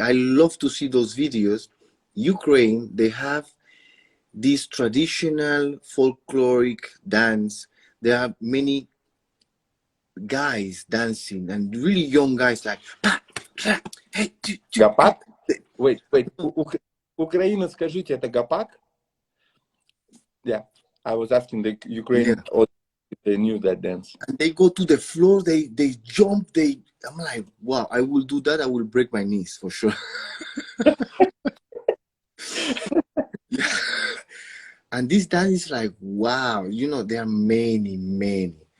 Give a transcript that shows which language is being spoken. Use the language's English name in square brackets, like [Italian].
[English] I love to see those videos. Ukraine, they have this traditional folkloric dance. There are many guys dancing and really young guys like pa, tra, hey, [Russian] Гопак? [English] Wait. [Russian] Украина, скажите, это гопак? [English] Yeah. I was asking the yeah. Ukrainian audience if they knew that dance. And they go to the floor, they jump, I'm like, wow, I will do that, I will break my knees for sure. Yeah. And this dance is like, wow, there are many.